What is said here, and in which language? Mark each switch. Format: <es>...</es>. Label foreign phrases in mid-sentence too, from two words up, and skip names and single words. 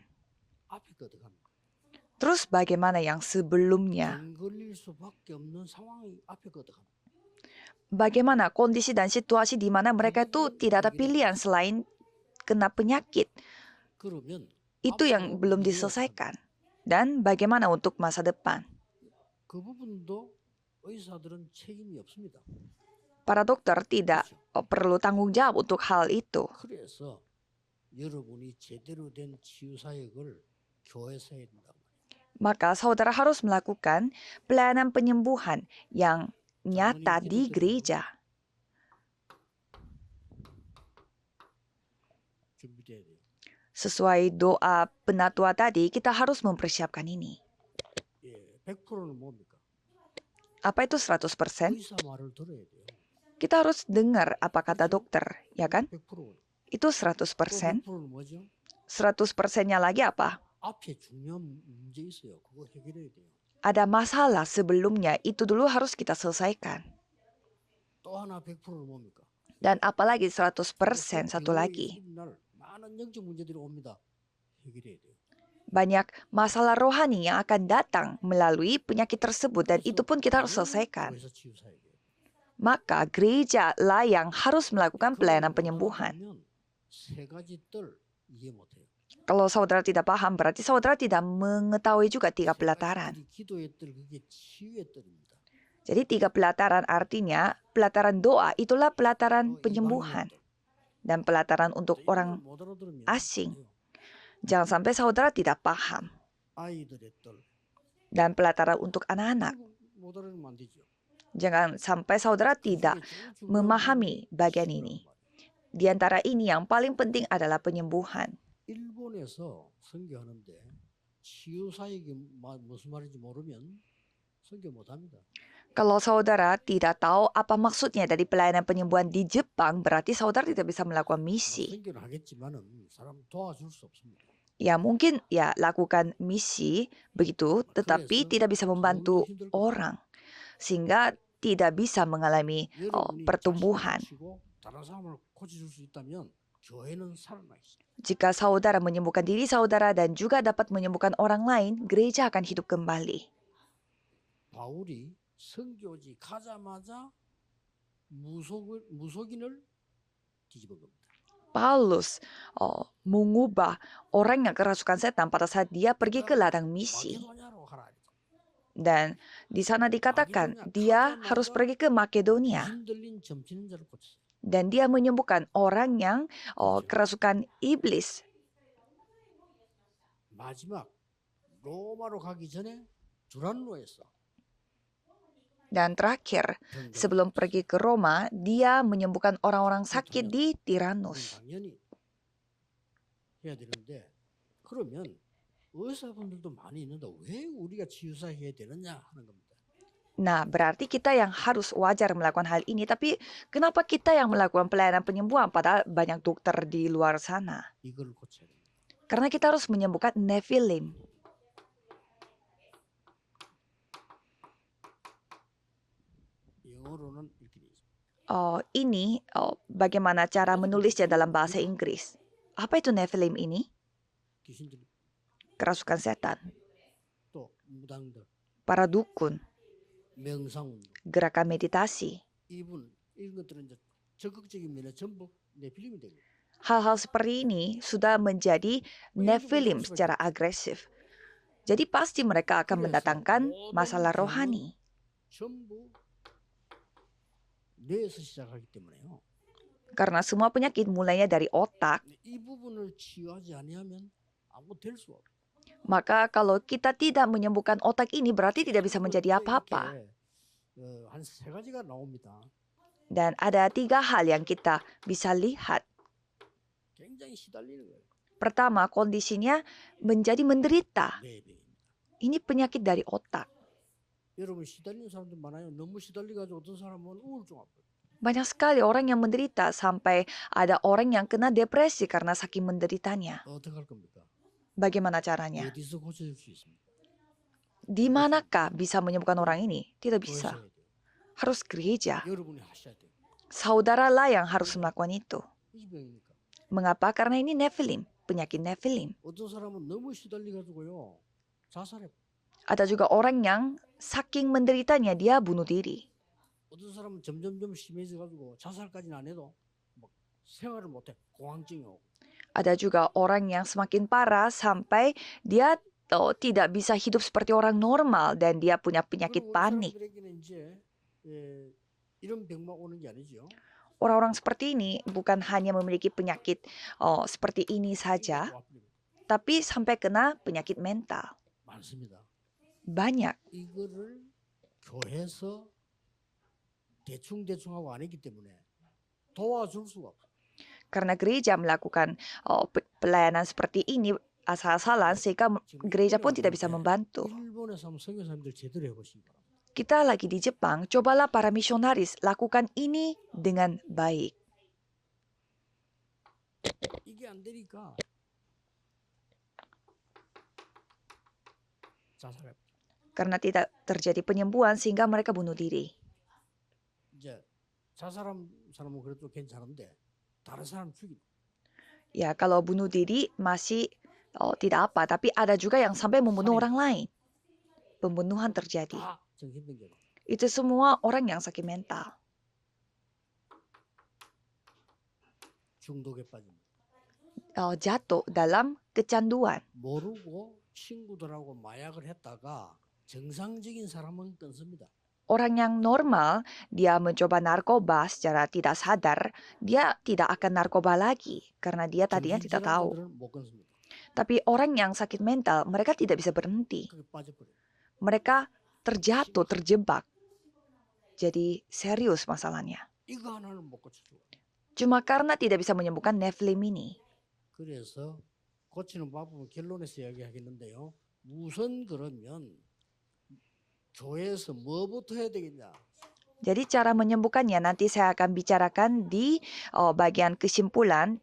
<ko>앞에 거 어떡합니까?</ko> <id>Terus bagaimana yang sebelumnya?</id> <ko>병 걸릴 수밖에 없는 상황이 앞에 거 어떡합니까?</ko> <id>Bagaimana kondisi dan situasi di mana mereka itu tidak ada pilihan selain kena penyakit?</id> <ko>그러면</ko> <id>Itu yang belum diselesaikan. Dan bagaimana untuk masa depan?</id> <ko>그 부분도 의사들은 책임이 없습니다.</ko> <id>Para dokter tidak perlu tanggung jawab untuk hal itu.</id> <ko>그래서 여러분이 제대로 된 치유 사역을 교회에서 해야 된다고 말이에요.</ko> <id>Maka saudara harus melakukan pelayanan penyembuhan yang nyata di gereja.</id> <ko>준비돼야 돼요.</ko> <id>Sesuai doa penatua tadi, kita harus mempersiapkan ini.</id> <ko>예, 100%는 뭡니까?</ko> <id>Apa itu 100%?</id> <ko>의사 말을 들어야 돼요.</ko> <id>Kita harus dengar apa kata dokter, ya kan? 100%. Itu</id> <ko>또 100%. 100%는 뭐죠?</ko> <id>100%-nya lagi apa?</id> <ko>앞에 중요한 문제 있어요. 그거 해결해야 돼요.</ko> <id>Ada masalah sebelumnya, itu dulu harus kita selesaikan.</id> <ko>또 하나 100%는 뭡니까?</ko> <id>Dan apalagi 100% satu lagi.</id> <ko>날 많은 영적 문제들이 옵니다. 해결해야 돼요.</ko> <id>Banyak masalah rohani yang akan datang melalui penyakit tersebut dan itu pun kita harus selesaikan.</id> <ko>교회에서 치유 사역이에요.</ko> <id>Maka gereja lah yang harus melakukan pelayanan penyembuhan.</id> <ko>그러면 세 가지 뜰 이해 못해요.</ko> <id>Kalau saudara tidak paham, berarti saudara tidak mengetahui juga 3 pelataran.</id> <ko>기도의 뜰 그게 치유의 뜰입니다.</ko> <id>Jadi 3 pelataran artinya pelataran doa itulah pelataran penyembuhan. Dan pelataran untuk orang</id> <ko>못 알아들으면</ko> <id>asing. Jangan sampai saudara tidak paham.</id> <ko>아이들의 뜰</ko> <id>Dan pelataran untuk anak-anak.</id> <ko>못 알아들으면 안 되죠.</ko> <id>Jangan sampai saudara tidak memahami bagian ini. Di antara ini yang paling penting adalah penyembuhan.</id> <ko>일본에서 선교하는데 치유 사역이 무슨 말인지 모르면 선교 못 합니다.</ko> <id>Kalau saudara tidak tahu apa maksudnya dari pelayanan penyembuhan di Jepang, berarti saudara tidak bisa melakukan misi.</id> <ko>선교를 하겠지만은 사람 도와줄 수 없습니다.</ko> <id>Ya mungkin ya lakukan misi begitu, tetapi tidak bisa membantu orang. Sehingga tidak bisa mengalami pertumbuhan.</id> <ko>다른 사람을 고쳐줄 수 있다면 교회는 살아나 있어요.</ko> <id>Jika saudara menyembuhkan diri saudara dan juga dapat menyembuhkan orang lain, gereja akan hidup kembali.</id> <ko>바울이 선교지 가자마자 무속인을 뒤집은 겁니다.</ko> <id>Paulus mengubah orang yang kerasukan setan pada saat dia pergi ke ladang misi.</id> <ko>마게도냐로 가라.</ko> <id>Dan di sana dikatakan dia harus pergi ke Makedonia.</id> <ko>귀신 들린 점치는 자를 고쳤어요.</ko> <id>Dan dia menyembuhkan orang yang kerasukan iblis.</id> <ko>마지막 로마로 가기 전에 두란노에서</ko> <id>Dan terakhir, sebelum pergi ke Roma, dia menyembuhkan orang-orang sakit di Tyrannus.</id> <ko>당연히 해야 되는데 그러면 의사분들도 많이 있는데 왜 우리가 치유사 해야 되느냐 하는 겁니다.</ko> <id>Nah, berarti kita yang harus wajar melakukan hal ini. Tapi kenapa kita yang melakukan pelayanan penyembuhan padahal banyak dokter di luar sana?</id> <ko>이걸 고쳐야 됩니다.</ko> <id>Karena kita harus menyembuhkan Nephilim.</id> <ko>영어로는 이렇게 돼 있습니다.</ko> <id>Ini bagaimana cara menulisnya dalam bahasa Inggris. Apa itu Nephilim ini?</id> <ko>귀신들이</ko> <id>Kerasukan setan,</id> <ko>또 무당들,</ko> <id>para dukun,</id> <ko>명상운동,</ko> <id>gerakan meditasi.</id> <ko>이런 것들은 이제 적극적인 면에 전부 네필림이 됩니다.</ko> <id>Hal-hal seperti ini sudah menjadi Nephilim secara agresif. Jadi pasti mereka akan mendatangkan masalah rohani.</id> <ko>전부 뇌에서 시작하기 때문에요.</ko> <id>Karena semua penyakit mulainya dari otak.</id> <ko>이 부분을 치유하지 아니하면 아무 될 수 없어요.</ko> <id>Maka kalau kita tidak menyembuhkan otak ini berarti tidak bisa menjadi apa-apa.</id> <ko>한 세 가지가 나옵니다.</ko> <id>Dan ada 3 hal yang kita bisa lihat.</id> <ko>굉장히 시달리는 거예요.</ko> <id>Pertama, kondisinya menjadi menderita.</id> <ko>뇌병입니다.</ko> <id>Ini penyakit dari otak.</id> <ko>여러분 시달리는 사람들 많아요. 너무 시달려가지고 어떤 사람은 우울증 와요.</ko> <id>Banyak sekali orang yang menderita sampai ada orang yang kena depresi karena saking menderitanya.</id> <ko>어떻게 할 겁니까?</ko> <id>Bagaimana caranya?</id> <ko>어디서 고쳐줄 수 있습니까?</ko> <id>Di manakah bisa menyembuhkan orang ini? Tidak bisa.</id> <ko>고쳐야 돼요.</ko> <id>Harus gereja.</id> <ko>여러분이 하셔야 돼요.</ko> <id>Saudaralah yang harus melakukan itu.</id> <ko>이 병이니까.</ko> <id>Mengapa? Karena ini Nephilim, penyakit Nephilim.</id> <ko>어떤 사람은 너무 시달려가지고요 자살해.</ko> <id>Ada juga orang yang saking menderitanya dia bunuh diri.</id> <ko>어떤 사람은 점점점 심해져가지고 자살까지는 안 해도 막 생활을 못해. 공황증이 오고.</ko> <id>Ada juga orang yang semakin parah sampai dia tidak bisa hidup seperti orang normal dan dia punya penyakit</id> <ko>그리고 우리</ko> <id>panik.</id> <ko>사람들에게는 이제 이런 병만 오는 게 아니죠.</ko> <id>Orang-orang seperti ini bukan hanya memiliki penyakit seperti ini saja, tapi sampai kena penyakit mental.</id> <ko>많습니다.</ko> <id>Banyak.</id> <ko>이거를 교회에서 대충 하고 안 했기 때문에 도와줄 수가 없어요.</ko> <id>Karena gereja melakukan pelayanan seperti ini asal-asalan sehingga gereja pun tidak bisa membantu.</id> <ko>일본에서 한번 선교사님들 제대로 해보시기 바랍니다.</ko> <id>Kita lagi di Jepang, cobalah para misionaris lakukan ini dengan baik.</id> <ko>이게 안 되니까 자살해.</ko> <id>Karena tidak terjadi penyembuhan sehingga mereka bunuh diri.</id> <ko>이제 자살한 사람은 그래도 괜찮은데 다른 사람 죽이고.</ko> <id>Ya, kalau bunuh diri masih tidak apa, tapi ada juga yang sampai membunuh orang lain. Pembunuhan terjadi.</id> <ko>다 정신병자.</ko> <id>Itu semua orang yang sakit mental.</id> <ko>중독에 빠집니다.</ko> <id>Jatuh dalam kecanduan.</id> <ko>모르고 친구들하고 마약을 했다가 정상적인 사람은 끊습니다.</ko> <id>Orang yang normal, dia mencoba narkoba secara tidak sadar, dia tidak akan narkoba lagi karena dia tadinya tidak tahu.</id> <ko>정신질환자들은 못 끊습니다.</ko> <id>Tapi orang yang sakit mental, mereka tidak bisa berhenti.</id> <ko>그게 빠져버려요.</ko> <id>Mereka terjatuh, terjebak. Jadi serius masalahnya.</id> <ko>이거 하나는 못 고쳐줘.</ko> <id>Cuma karena tidak bisa menyembuhkan Nephilim ini.</id> <ko>그래서 고치는 방법은 결론에서 이야기하겠는데요. 우선 그러면 교회에서 뭐부터 해야 되겠냐?</ko> <id>Jadi cara menyembuhkannya nanti saya akan bicarakan di bagian kesimpulan.</id>